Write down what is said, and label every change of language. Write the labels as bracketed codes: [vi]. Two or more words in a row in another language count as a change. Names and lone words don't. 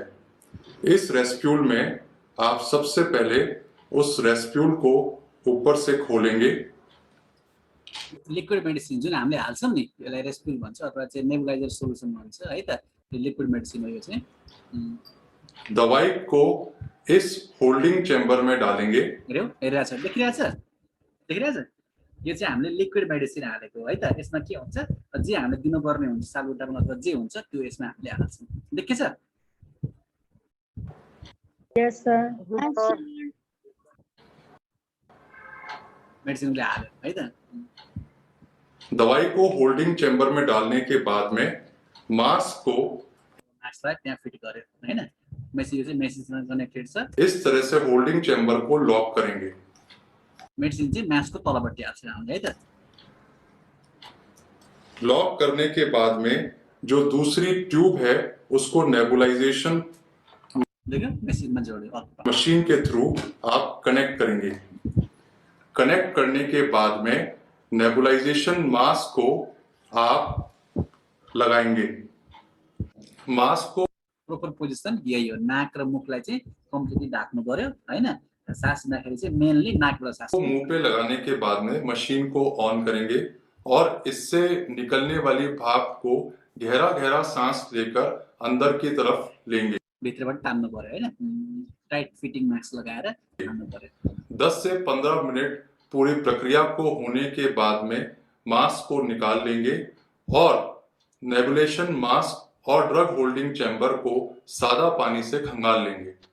[hi] इस रेस्प्यूल में आप सबसे पहले उस रेस्प्यूल को ऊपर से खोलेंगे। [en] liquid medicine [ne] जुन हामीले हाल्छौँ नि, यसलाई रेस्प्यूल भन्छ अथवा चाहिँ [en] nebulizer solution [ne] भन्छ है त। यो [en] liquid medicine [ne] हो। यो चाहिँ [hi] दवाई को इस [en] holding chamber [hi] में डालेंगे। [ne] हेरिरहेछ, देखिरहेछ। यो चाहिँ हामीले [en] liquid medicine [ne] हालेको है त। यसमा के हुन्छ, जे हामीले दिनुपर्ने हुन्छ सालबुटामा अथवा जे हुन्छ त्यो यसमा हामीले हाल्छौँ। देखेछ? [en] Yes, sir. [ne] मेडिसिनले हाल्यो है त। [hi] दवाई को [en] holding chamber [hi] में डालने के बाद में मास्क को [ne] मास्कलाई त्यहाँ फिट गर्यो हैन। मेसिन चाहिँ मेसिनसँग कनेक्टेड छ [hi] इस तरह से [en] holding chamber [hi] को लॉक करेंगे। [ne] मेडिसिन चाहिँ म्यासको तलपट्टि आउँछ हामीले है त [hi] लॉक करने के बाद में जो दूसरी ट्यूब है उसको नेबुलाइजेशन [ne] देख्यो मेसिनमा जोड्यो [hi] मशीन के थ्रू आप कनेक्ट करेंगे। कनेक्ट करने के बाद में [en] nebulization mask [hi] को आप लगाएंगे। मास्क को [en] proper position [ne] यही हो नाक र मुखलाई चाहिँ कम्प्लिटली ढाक्नु पर्यो हैन सास लिँदाखेरि चाहिँ मेनली नाकबाट सास [hi] मुंह पे लगाने के बाद में मशीन को ऑन करेंगे और इससे निकलने वाली भाप को गहरा गहरा सांस लेकर अंदर की तरफ लेंगे। [ne] भित्रबाट तान्नु पर्यो हैन [en] tight fitting mask [ne] लगाएर तान्नु पर्यो [hi] 10 से 15 मिनट पूरी प्रक्रिया को होने के बाद में मास्क को निकाल लेंगे और [en] nebulation mask [hi] और [en] drug holding chamber [hi] को सादा पानी से खंगाल लेंगे।